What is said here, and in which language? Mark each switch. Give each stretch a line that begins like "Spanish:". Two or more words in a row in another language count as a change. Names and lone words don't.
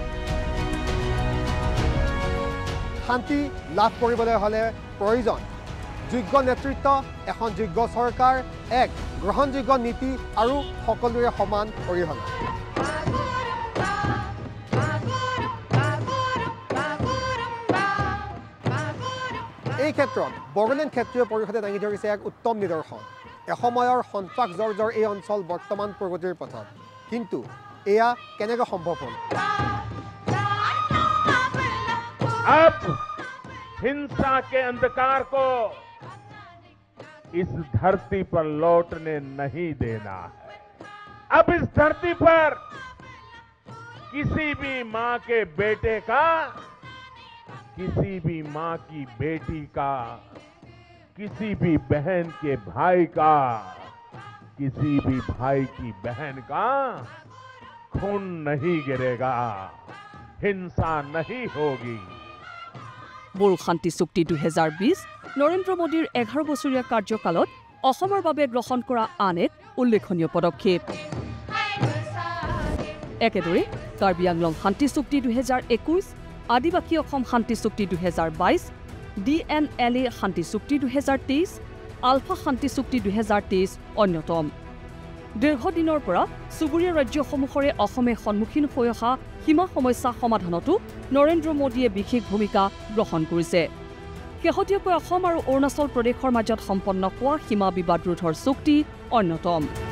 Assamese: শান্তি লাভ কৰিবলৈ হলে প্ৰয়োজন যোগ্য নেতৃত্ব এখন যোগ্য চৰকাৰ এক গ্ৰহণযোগ্য নীতি আৰু সকলোৰে সমান অৰিহণা এই ক্ষেত্ৰত বড়োলেণ্ড ক্ষেত্ৰীয় পৰিষদে দাঙি ধৰিছে এক উত্তম নিদৰ্শন এসময়ৰ সন্ত্ৰাস জৰ্জৰ এই অঞ্চল বৰ্তমান প্ৰগতিৰ পথত কিন্তু এয়া কেনেকৈ সম্ভৱ হ'ল
Hindi: अब हिंसा के अंधकार को इस धरती पर लौटने नहीं देना है अब इस धरती पर किसी भी मां के बेटे का किसी भी मां की बेटी का किसी भी बहन के भाई का किसी भी भाई की बहन का खून नहीं गिरेगा हिंसा नहीं होगी
Assamese: বোল শান্তি চুক্তি 2020 নৰেন্দ্ৰ মোদীৰ 11 বছৰীয়া কাৰ্যকালত অসমৰ বাবে গ্ৰহণ কৰা আন এক উল্লেখনীয় পদক্ষেপ একেদৰে কাৰ্বি আংলং শান্তি চুক্তি 2021 আদিবাসী অসম শান্তি চুক্তি 2022 DNLA শান্তি চুক্তি 2023 আলফা শান্তি চুক্তি 2023 অন্যতম দীৰ্ঘদিনৰ পৰা চুবুৰীয়া ৰাজ্যসমূহৰে অসমে সন্মুখীন হৈ অহা সীমা সমস্যা সমাধানতো নৰেন্দ্ৰ মোদীয়ে বিশেষ ভূমিকা গ্ৰহণ কৰিছে শেহতীয়াকৈ অসম আৰু অৰুণাচল প্ৰদেশৰ মাজত সম্পন্ন হোৱা সীমা বিবাদ ৰোধৰ চুক্তি অন্যতম